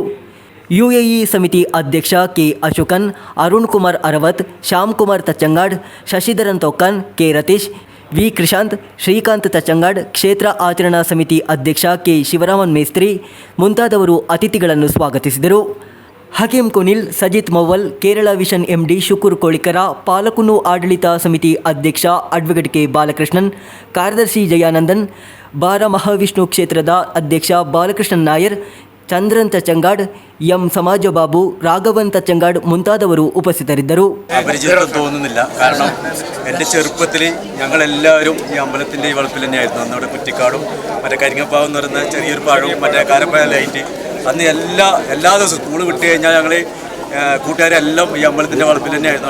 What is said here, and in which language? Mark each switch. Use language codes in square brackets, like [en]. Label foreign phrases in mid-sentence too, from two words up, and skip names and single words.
[kn] ಯುಎಇ ಸಮಿತಿ ಅಧ್ಯಕ್ಷ ಕೆ ಅಶೋಕನ್, ಅರುಣ್ ಕುಮಾರ್ ಅರವತ್, ಶ್ಯಾಮ್ ಕುಮಾರ್ ತಚ್ಚಂಗಾಡ್, ಶಶಿಧರನ್ ತೊಕ್ಕನ್, ಕೆ ರತೀಶ್, ವಿ ಕೃಷಾಂತ್, ಶ್ರೀಕಾಂತ್ ತಚ್ಚಂಗಾಡ್, ಕ್ಷೇತ್ರ ಆಚರಣಾ ಸಮಿತಿ ಅಧ್ಯಕ್ಷ ಕೆ ಶಿವರಾಮನ್ ಮೇಸ್ತ್ರಿ ಮುಂತಾದವರು ಅತಿಥಿಗಳನ್ನು ಸ್ವಾಗತಿಸಿದರು. ಹಕೀಂ ಕುನಿಲ್, ಸಜಿತ್ ಮವ್ವಲ್, ಕೇರಳ ವಿಷನ್ ಎಂಡಿ ಶುಕೂರ್ ಕೋಳಿಕರ, ಪಾಲಕುನ್ನು ಆಡಳಿತ ಸಮಿತಿ ಅಧ್ಯಕ್ಷ ಅಡ್ವೊಕೇಟ್ ಕೆ ಬಾಲಕೃಷ್ಣನ್, ಕಾರ್ಯದರ್ಶಿ ಜಯಾನಂದನ್, ಬಾರ ಮಹಾವಿಷ್ಣು ಕ್ಷೇತ್ರದ ಅಧ್ಯಕ್ಷ ಬಾಲಕೃಷ್ಣನ್ ನಾಯರ್, ചന്ദ്രൻ തച്ചങ്കാട്, എം സമാജ ബാബു, രാഘവൻ തച്ചങ്കാട് ಮುಂತಾದವರು ಉಪಸ್ಥಿತರಿದ್ದರು. [ml] അപരിചിതം തോന്നുന്നില്ല. കാരണം എൻ്റെ ചെറുപ്പത്തിൽ ഞങ്ങളെല്ലാവരും ഈ അമ്പലത്തിൻ്റെ ഈ വളപ്പിൽ തന്നെയായിരുന്നു. അന്ന് അവിടെ കുറ്റിക്കാടും മറ്റേ കരിങ്ങപ്പാവ് എന്ന് പറയുന്ന ചെറിയൊരു പഴവും മറ്റേ കാരപ്പഴ ലൈറ്റ് അന്ന് എല്ലാ ദിവസവും സ്കൂൾ വിട്ട് കഴിഞ്ഞാൽ ഞങ്ങൾ കൂട്ടുകാരെല്ലാം ഈ അമ്പലത്തിൻ്റെ വളപ്പിൽ തന്നെയായിരുന്നു.